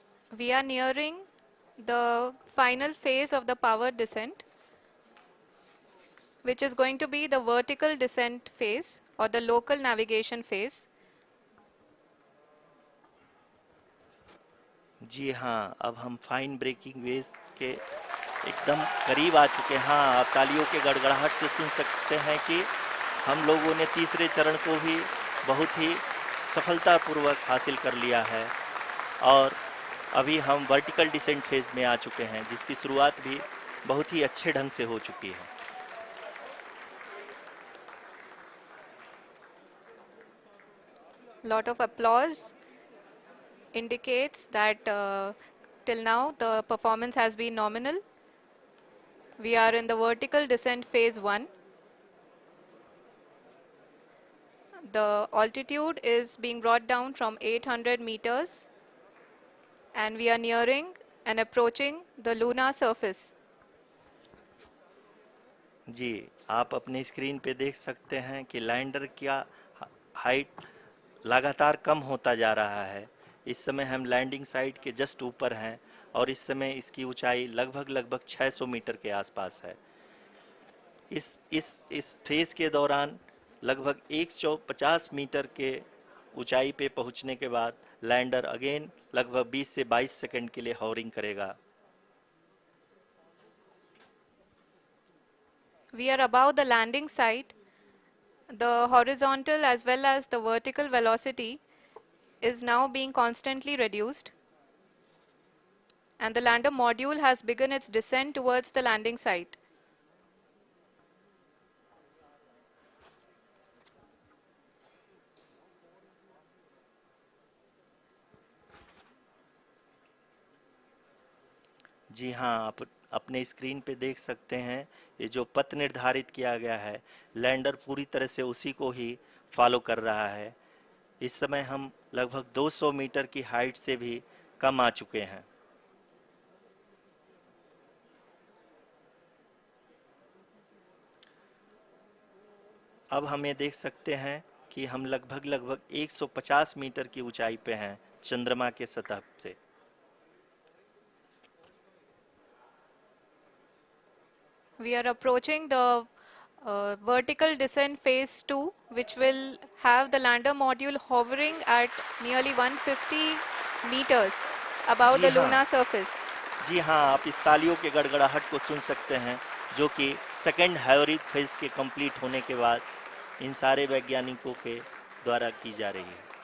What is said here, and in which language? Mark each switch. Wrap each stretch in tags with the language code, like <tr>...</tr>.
<en>We are nearing the final phase of the power descent, which is going to be the vertical descent phase or the local navigation phase.</en> <hi>जी हाँ, अब हम fine breaking waves के एकदम करीब आ चुके हैं। हाँ, आप तालियों के गड़गड़ाहट से सुन सकते हैं कि हम लोगों ने तीसरे चरण को भी बहुत ही सफलतापूर्वक हासिल कर लिया है और अभी हम वर्टिकल डिसेंट फेज में आ चुके हैं, जिसकी शुरुआत भी बहुत ही अच्छे ढंग से हो चुकी है।</hi> <en>Lot of applause indicates that till now the performance has been nominal. We are in the vertical descent phase 1. The altitude is being brought down from 800 meters and we are nearing and approaching the lunar surface.</en> <hi>जी, आप अपने screen पे देख सकते हैं कि lander का height लगातार कम होता जा रहा है। इस समय हम लैंडिंग साइट के जस्ट ऊपर हैं और इस समय इसकी ऊंचाई लगभग लगभग 600 मीटर के आसपास है। इस फेज के दौरान लगभग 150 मीटर के ऊंचाई पे पहुंचने के बाद लैंडर अगेन लगभग 20 से 22 सेकंड के लिए हॉवरिंग करेगा।</hi> <en>We are above the landing site. The horizontal as well as the vertical velocity is now being constantly reduced. And the lander module has begun its descent towards the landing site.</en> <hi>जी हाँ, आप अपने screen पे देख सकते हैं ये जो पथ निर्धारित किया गया है, लैंडर पूरी तरह से उसी को ही फॉलो कर रहा है। इस समय हम लगभग 200 मीटर की हाइट से भी कम आ चुके हैं। अब हमें देख सकते हैं कि हम लगभग लगभग 150 मीटर की ऊंचाई पे हैं चंद्रमा के सतह से।</hi> <en>We are approaching the vertical descent phase 2, which will have the lander module hovering at nearly 150 meters above</en> <hi>ji</hi> <en>the</en> <hi>हाँ,</hi> <en>lunar surface.</en> <hi>जी हाँ, आप इस तालियों के गड़गड़ाहट को सुन सकते हैं, जो कि सेकंड हाइवरिक फेज के कंप्लीट होने के बाद इन सारे वैज्ञानिकों के द्वारा की जा रही है।</hi>